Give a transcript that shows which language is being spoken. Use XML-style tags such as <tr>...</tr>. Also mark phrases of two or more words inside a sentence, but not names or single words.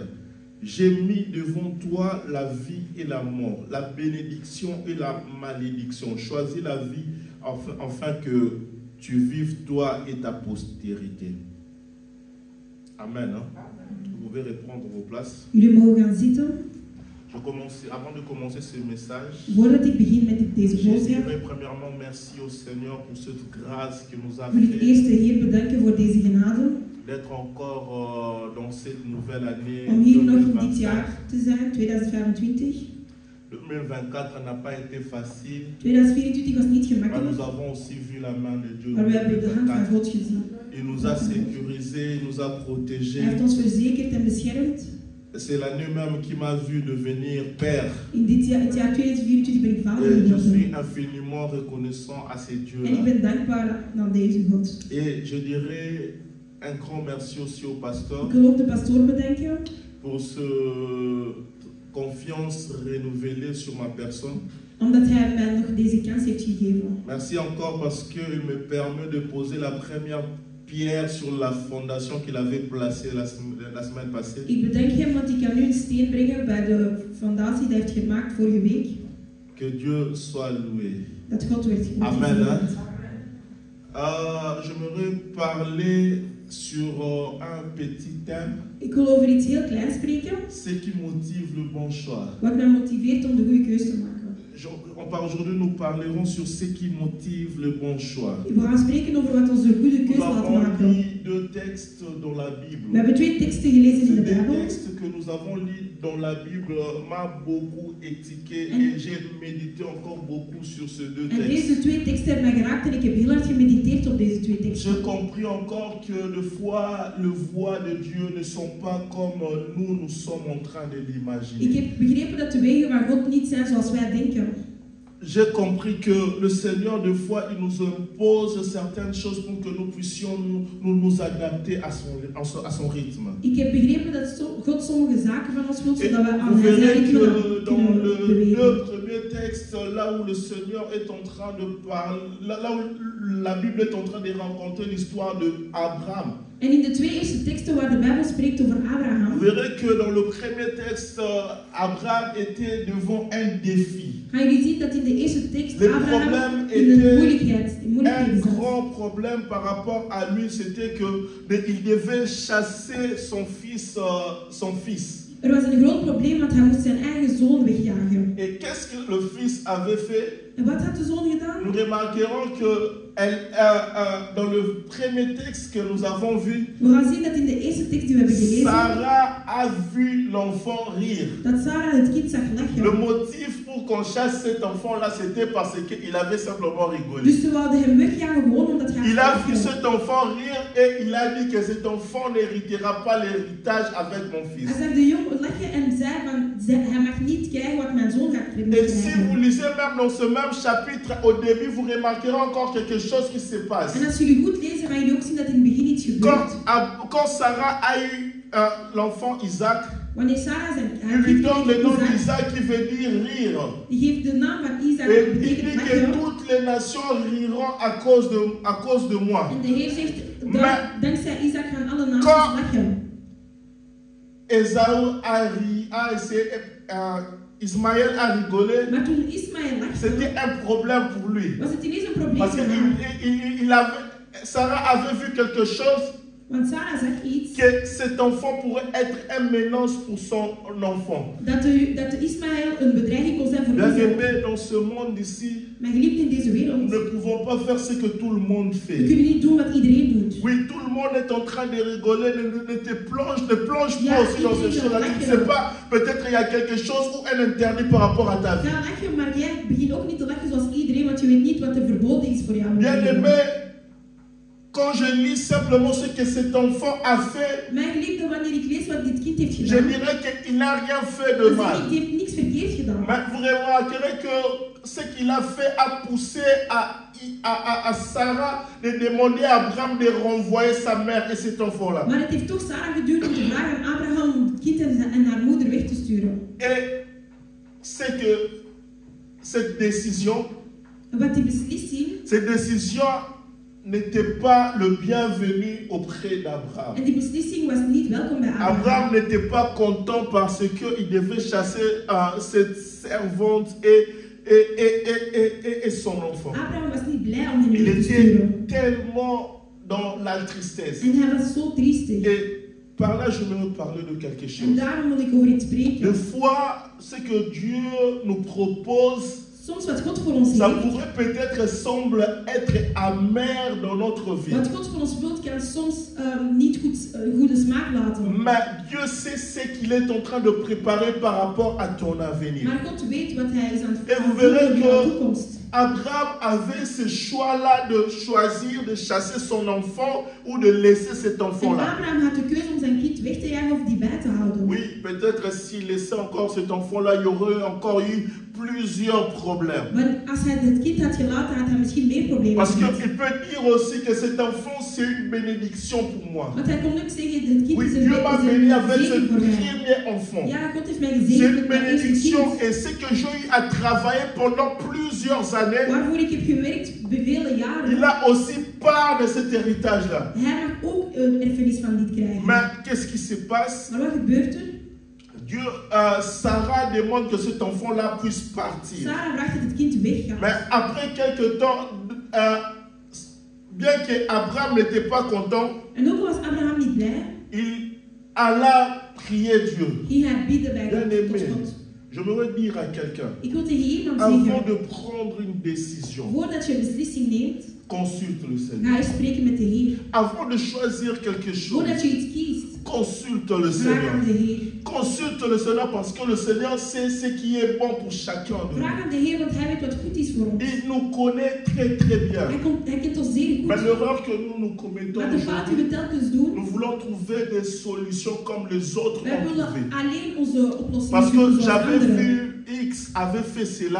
<fr>J'ai mis devant toi la vie et la mort, la bénédiction et la malédiction. Choisis la vie afin que tu vives toi et ta postérité. Amen. Hein? Vous pouvez reprendre vos places.</fr> <nl>Jullie mogen gaan zitten.</nl> <fr>Avant de commencer ce message,</fr> <nl>Voordat ik begin met deze</nl> <fr>je</fr> <nl>boodschap,</nl> <fr>dirais premièrement merci au Seigneur pour cette grâce qu'il nous a</fr> <nl>wil ik eerst de</nl> <fr>fait</fr> <nl>Heer bedanken voor deze genade.</nl> <fr>d'être encore dans cette nouvelle année</fr> <nl>Om hier nog dit 2025. jaar te zijn, 2025.</nl> <fr>2024 n'a pas été facile,</fr> <nl>2024 was niet</nl> <fr>mais</fr> <nl>gemakkelijk,</nl> <fr>nous avons aussi vu la main de Dieu.</fr> <nl>maar we hebben de hand van 2024. God gezien.</nl> <fr>Il nous a sécurisés, il nous a</fr> <nl>Hij</nl> <fr>protégés.</fr> <nl>heeft ons verzekerd en beschermd.</nl> <fr>C'est l'année même qui m'a vu devenir père.</fr> <nl>In het jaar 2024 ben ik vader</nl> <fr>Et je</fr> <nl>geworden.</nl> <fr>suis infiniment reconnaissant à ces</fr> <nl>En ik</nl> <fr>dieux-là.</fr> <nl>ben dankbaar naar deze God.</nl> <fr>Et je dirais un grand merci aussi au pasteur</fr> <nl>Ik wil ook de pastoor bedanken</nl> <fr>pour cette confiance renouvelée sur ma personne.</fr> <nl>omdat hij mij nog deze kans heeft gegeven.</nl> <fr>Merci encore parce qu'il me permet de poser la première pierre sur la fondation qu'il avait placée la semaine passée.</fr> <nl>Ik bedank hem, want ik kan nu een steen brengen bij de fondatie die hij heeft gemaakt vorige week.</nl> <fr>Que Dieu soit loué.</fr> <nl>Dat God werd</nl> <fr>Amen,</fr> <nl>gezegend.</nl> <fr>J'aimerais parler sur un petit thème,</fr> <nl>Ik wil over iets heel kleins spreken,</nl> <fr>ce qui motive le bon choix.</fr> <nl>wat mij motiveert om de goede keuze te maken.</nl> <fr>Aujourd'hui, nous parlerons sur ce qui motive le bon choix.</fr> <nl>We gaan spreken over wat ons de goede</nl> <fr>Nous</fr> <nl>keuze laat</nl> <fr>avons</fr> <nl>maken.</nl> <fr>lu 2 textes dans la</fr> <nl>We</nl> <fr>Bible.</fr> <nl>hebben 2 teksten gelezen in</nl> <fr>Ces</fr> <nl>de 2 Bijbel.</nl> <fr>textes que nous avons lus dans la Bible m'ont beaucoup étiqué et j'ai médité encore beaucoup sur ces 2</fr> <nl>En</nl> <fr>textes.</fr> <nl>deze 2 teksten hebben mij geraakt en ik heb heel hard gemediteerd op deze 2 teksten.</nl> <fr>J'ai compris encore que des fois, les voies de Dieu ne sont pas comme nous sommes en train de</fr> <nl>Ik</nl> <fr>l'imaginer.</fr> <nl>heb begrepen dat de wegen van God niet zijn zoals wij denken.</nl> <fr>J'ai compris que le Seigneur, des fois, il nous impose certaines choses pour que nous puissions nous adapter à son rythme.</fr> <nl>Ik heb begrepen dat God sommige zaken van ons wil,</nl> <fr>Et</fr> <nl>zodat we</nl> <fr>vous</fr> <nl>aan zijn</nl> <fr>verrez</fr> <nl>ritme</nl> <fr>que dans</fr> <nl>kunnen</nl> <fr>le</fr> <nl>bewegen.</nl> <fr>premier texte, là où le Seigneur est en train de parler, là où la Bible est en train de raconter l'histoire d'Abraham.</fr> <nl>En in de 2 eerste teksten waar de Bijbel spreekt over</nl> <fr>Vous Abraham, verrez que dans le premier texte, Abraham était devant un défi.</fr> <nl>ga je zien dat in de eerste tekst</nl> <fr>Le Abraham problème</fr> <nl>in een</nl> <fr>était</fr> <nl>moeilijkheden</nl> <fr>Un</fr> <nl>zat.</nl> <fr>grand problème par rapport à lui, c'était qu'il devait chasser son fils.</fr> <nl>Er was een groot probleem, want hij moest zijn eigen zoon wegjagen.</nl> <fr>Et qu'est-ce que le fils avait fait?</fr> <nl>En wat had de zoon</nl> <fr>Nous</fr> <nl>gedaan?</nl> <fr>remarquerons que dans le premier texte que nous avons vu,</fr> <nl>We gaan zien dat in de eerste tekst die we hebben gelezen,</nl> <fr>Sarah a vu l'enfant rire.</fr> <nl>dat Sarah het kind zag</nl> <fr>Le</fr> <nl>lachen.</nl> <fr>motif pour qu'on chasse cet enfant-là, c'était parce qu'il avait simplement rigolé.</fr> <nl>Dus ze wilden hem wegjagen gewoon omdat hij</nl> <fr>Il a vu</fr> <nl>lachen.</nl> <fr>cet enfant rire et il a dit que cet enfant n'héritera pas l'héritage avec mon fils.</fr> <nl>Hij zag de jongen lachen en zei van, hij mag niet krijgen wat mijn zoon gaat</nl> <fr>Et si vous</fr> <nl>krijgen.</nl> <fr>lisez même dans ce même chapitre, au début, vous remarquerez encore quelque chose qui se passe.</fr> <nl>En als jullie goed lezen, gaan jullie ook zien dat in het begin iets gebeurt.</nl> <fr>Quand Sarah a eu l'enfant Isaac,</fr> <nl>Wanneer Sarah zijn</nl> <fr>il lui donne le nom Isaac, d'Isaac qui veut dire rire.</fr> <nl>die geeft de naam van Isaac,</nl> <fr>Et</fr> <nl>dat</nl> <fr>il</fr> <nl>betekent</nl> <fr>dit que</fr> <nl>lachen.</nl> <fr>toutes les nations riront à cause de moi.</fr> <nl>En de Heer zegt, Maar- dankzij Isaac gaan alle naties</nl> <fr>Quand-</fr> <nl>lachen.</nl> <fr>Esaü a essayé, Ismaël a rigolé.</fr> <nl>Maar toen Ismaël lachte,</nl> <fr>C'était un problème pour lui.</fr> <nl>was het ineens een probleem</nl> <fr>Parce</fr> <nl>voor</nl> <fr>que</fr> <nl>haar.</nl> <fr>Sarah avait vu quelque chose</fr> <nl>Want Sarah zag iets,</nl> <fr>que cet enfant pourrait être un menace pour son enfant.</fr> <nl>dat de Ismaël een bedreiging kon zijn voor</nl> <fr>Bien Isaac. aimé, dans ce monde ici,</fr> <nl>Maar geliefd in deze</nl> <fr>nous</fr> <nl>wereld,</nl> <fr>ne pouvons pas faire ce que tout le monde</fr> <nl>we</nl> <fr>fait.</fr> <nl>kunnen niet doen wat iedereen doet.</nl> <fr>Oui, tout le monde est en train de rigoler, ne plonge</fr> <nl>Ja,</nl> <fr>pas aussi dans</fr> <nl>iedereen</nl> <fr>ces choses-là.</fr> <nl>wil</nl> <fr>Tu ne</fr> <nl>lachen.</nl> <fr>sais pas, peut-être il y a quelque chose ou un interdit par rapport à ta vie.</fr> <nl>Ga lachen, maar jij begint ook niet te lachen zoals iedereen, want je weet niet wat er verboden is voor jou.</nl> <fr>Bien aimé, quand je lis simplement ce que cet enfant a fait,</fr> <nl>Mijn geliefde, wanneer ik lees wat dit kind heeft</nl> <fr>je</fr> <nl>gedaan,</nl> <fr>dirais qu'il n'a rien fait de</fr> <nl>dan zeg ik,</nl> <fr>mal.</fr> <nl>die heeft niks verkeerd gedaan.</nl> <fr>Mais vous remarquerez que ce qu'il a fait a poussé à Sarah de demander à Abraham de renvoyer sa mère et cet enfant-là.</fr> <nl>Maar het heeft toch Sarah geduurd om te vragen aan Abraham om het kind en haar moeder weg te sturen.</nl> <fr>Et c'est que cette décision</fr> <nl>Wat die beslissing,</nl> <fr>n'était pas le bienvenu auprès d'Abraham.</fr> <nl>en die beslissing was niet welkom bij Abraham.</nl> <fr>Abraham n'était pas content parce qu'il devait chasser cette servante et son enfant.</fr> <nl>Abraham was niet blij om hem</nl> <fr>Il</fr> <nl>weg te</nl> <fr>était</fr> <nl>sturen.</nl> <fr>tellement dans la tristesse.</fr> <nl>En hij was zo triestig.</nl> <fr>Et par là, je vais vous parler de quelque</fr> <nl>En</nl> <fr>chose.</fr> <nl>daarom wil ik over iets</nl> <fr>Des</fr> <nl>spreken.</nl> <fr>fois, ce que Dieu nous propose,</fr> <nl>Soms wat God voor ons</nl> <fr>ça</fr> <nl>heeft,</nl> <fr>pourrait peut-être semble être amer dans notre vie.</fr> <nl>wat God voor ons wilt, kan soms niet goede smaak laten.</nl> <fr>Mais Dieu sait ce qu'il est en train de préparer par rapport à ton avenir.</fr> <nl>Maar God weet wat hij is aan het</nl> <fr>Et vous verrez</fr> <nl>doen in de</nl> <fr>que</fr> <nl>toekomst.</nl> <fr>Abraham avait ce choix-là de choisir de chasser son enfant ou de laisser cet</fr> <nl>En</nl> <fr>enfant-là.</fr> <nl>Abraham had de keuze om zijn kind weg te jagen of die bij te houden.</nl> <fr>Oui, peut-être s'il laissait encore cet enfant-là, il y aurait encore eu plusieurs problèmes.</fr> <nl>Want als hij het kind had gelaten, had hij misschien meer problemen</nl> <fr>Parce</fr> <nl>gehad.</nl> <fr>qu'il peut dire aussi que cet enfant, c'est une bénédiction pour moi.</fr> <nl>Want hij kon ook zeggen, het kind</nl> <fr>Oui,</fr> <nl>is</nl> <fr>Dieu m'a béni avec ce</fr> <nl>zegen voor mij.</nl> <fr>premier enfant.</fr> <nl>Ja, God heeft mij</nl> <fr>C'est</fr> <nl>gezegend</nl> <fr>une</fr> <nl>met mijn eerste</nl> <fr>bénédiction</fr> <nl>kind.</nl> <fr>et c'est que j'ai eu à travailler pendant plusieurs années.</fr> <nl>Waarvoor ik heb gewerkt vele jaren.</nl> <fr>Il a aussi part de cet héritage-là.</fr> <nl>Hij mag ook een erfenis van dit krijgen.</nl> <fr>Mais qu'est-ce qui se passe?</fr> <nl>Maar wat gebeurt er?</nl> <fr>Dieu, Sarah demande que cet enfant-là puisse partir.</fr> <nl>Sarah vraagt dat het kind weggaat.</nl> <fr>Mais après quelques temps, bien qu'Abraham n'était pas content,</fr> <nl>En ook was Abraham niet blij,</nl> <fr>il alla prier Dieu.</fr> <nl>ging hij bidden bij</nl> <fr>Bien</fr> <nl>God.</nl> <fr>aimé,</fr> <nl>Tot God.</nl> <fr>j'aimerais dire à quelqu'un,</fr> <nl>Ik wil tegen iemand</nl> <fr>avant</fr> <nl>zeggen,</nl> <fr>de prendre une décision,</fr> <nl>voordat je een beslissing neemt,</nl> <fr>consulte le Seigneur.</fr> <nl>ga eens spreken met de Heer.</nl> <fr>Avant de choisir quelque chose,</fr> <nl>Voordat je iets kiest,</nl> <fr>consulte le</fr> <nl>vraag aan</nl> <fr>Seigneur.</fr> <nl>de Heer.</nl> <fr>Consulte le Seigneur parce que le Seigneur sait ce qui est bon pour chacun de nous.</fr> <nl>Vraag aan de Heer, want hij weet wat goed is voor ons.</nl> <fr>Il nous connaît très très bien.</fr> <nl>Hij kent ons zeer</nl> <fr>Mais</fr> <nl>goed.</nl> <fr>l'erreur que nous commettons</fr> <nl>Maar de fout die</nl> <fr>aujourd'hui,</fr> <nl>we telkens doen,</nl> <fr>nous voulons trouver des solutions comme les autres</fr> <nl>wij</nl> <fr>ont</fr> <nl>willen</nl> <fr>trouvé.</fr> <nl>alleen onze oplossingen</nl> <fr>Parce que</fr> <nl>zoeken zoals</nl> <fr>j'avais</fr> <nl>anderen.</nl> <fr>vu X avait fait cela.</fr>